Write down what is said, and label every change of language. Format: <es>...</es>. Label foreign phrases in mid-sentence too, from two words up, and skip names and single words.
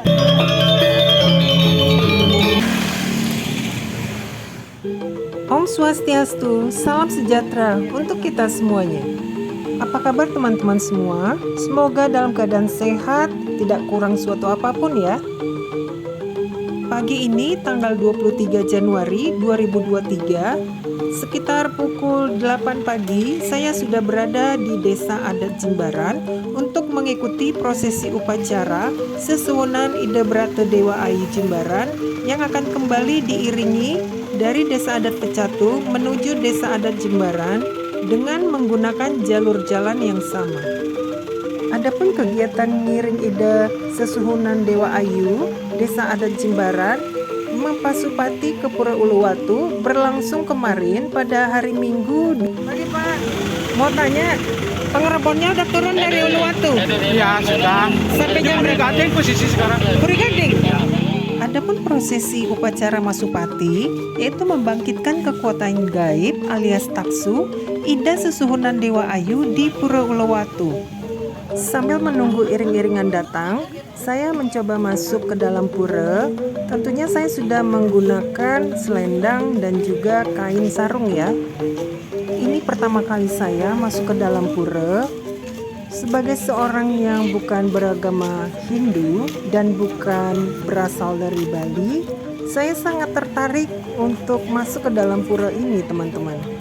<id>Om Swastiastu, salam sejahtera untuk kita semuanya. Apa kabar teman-teman semua? Semoga dalam keadaan sehat, tidak kurang suatu apapun ya. Pagi ini tanggal 23 Januari 2023, sekitar pukul 8 pagi, saya sudah berada di Desa Adat Jimbaran untuk mengikuti prosesi upacara Sesuwunan Ida Brata Dewa Ayu Jimbaran yang akan kembali diiringi dari Desa Adat Pecatu menuju Desa Adat Jimbaran dengan menggunakan jalur jalan yang sama. Adapun kegiatan ngiring Ida Sesuwunan Dewa Ayu Desa Adat Jimbaran Mempasupati ke Pura Uluwatu berlangsung kemarin pada hari Minggu. Pagi Pak, mau tanya, pengerebonnya udah turun dari Uluwatu? Ya sudah. Sampai jam berapa? Brigading posisi sekarang. Brigading. Adapun prosesi upacara Masupati yaitu membangkitkan kekuatan gaib alias taksu Ida Sesuwunan Dewa Ayu di Pura Uluwatu. Sambil menunggu iring-iringan datang, saya mencoba masuk ke dalam pura. Tentunya saya sudah menggunakan selendang dan juga kain sarung ya. Ini pertama kali saya masuk ke dalam pura. Sebagai seorang yang bukan beragama Hindu dan bukan berasal dari Bali, saya sangat tertarik untuk masuk ke dalam pura ini, teman-teman.</id>